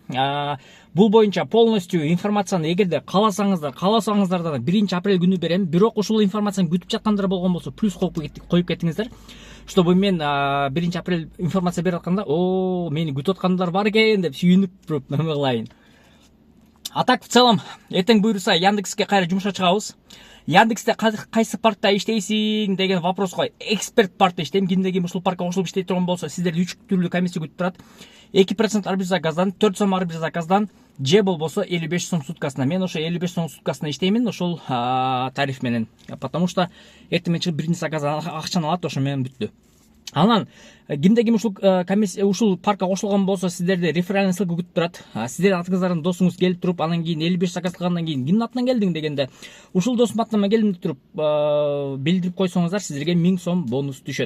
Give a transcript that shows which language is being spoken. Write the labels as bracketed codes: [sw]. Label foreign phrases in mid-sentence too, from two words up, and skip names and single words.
[ky] Бул боюнча полностью информацияны эгерде кааласаңыздар да 1 апрель күнү берем. Бирок ушул информацияны күтүп жаткандар болгон болсо плюс коюп кетиңиздер. Чтобы мен 1 апрель информация берип атканда, мени күтүп аткандар бар экен деп сүйүнүп туруп неме кылайын. [ru] А так, в целом, [ky] эртең буйруса Яндекске кайра жумушка чыгабыз. Яндексте кайсы паркта иштейсиң деген вопроско эксперт паркта иштейм. Кимде ушул паркка кошулуп иштей турган болсо, сиздерди 3 түрлүү комиссия күтүп турат. 2% ар бир заказдан, 4 сом ар бир заказдан, же болбосо 55 сом суткасына. Мен ошо 55 сом суткасына иштеймин, ошол тариф менен. [ru] Потому что [ky] эртең менен чыгып биринчи заказдан акчаны алат, ошо менен бүттү. Анан кимде ушул комиссия ушул паркка кошулган болсо, сиздерди [ru] реферальный ссылка [ky] күтүп турат. Сиздер атыңыздардын досуңуз келип туруп, анан кийин 55 заказ кылгандан кийин кимдин атынан келдиң дегенде, ушул досумдун атынан келдим деп туруп билдирип койсоңуздар, сиздерге 1000 сом бонус түшөт.